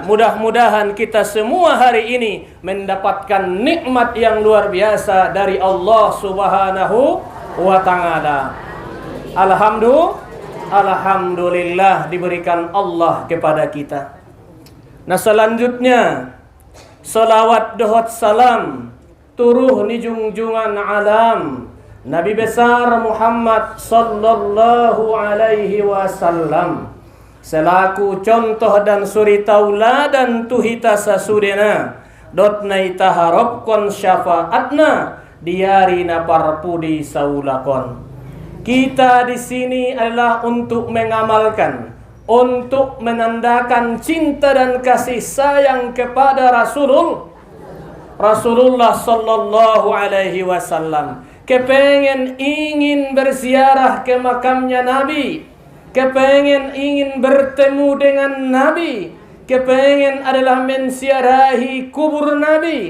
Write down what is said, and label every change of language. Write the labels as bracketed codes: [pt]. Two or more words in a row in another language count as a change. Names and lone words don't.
[id] Mudah-mudahan kita semua hari ini mendapatkan nikmat yang luar biasa dari Allah [ar] سبحانه و تعالى. [id] Alhamdulillah diberikan Allah kepada kita. Nah selanjutnya, [btm] salawat dohot salam turuh ni junjungan alam Nabi besar Muhammad [ar] صلى الله عليه وسلم, [id] selaku contoh dan suri tauladan [btm] tuhita sasudena dot naita harapkon syafaatna diarina parpudi saulakon. [id] Kita di sini adalah untuk mengamalkan, untuk menandakan cinta dan kasih sayang kepada Rasulullah [ar] صلى الله عليه وسلم. [id] Kepengen ingin berziarah ke makamnya Nabi, kepengen ingin bertemu dengan Nabi, kepengen adalah menziarahi kubur Nabi.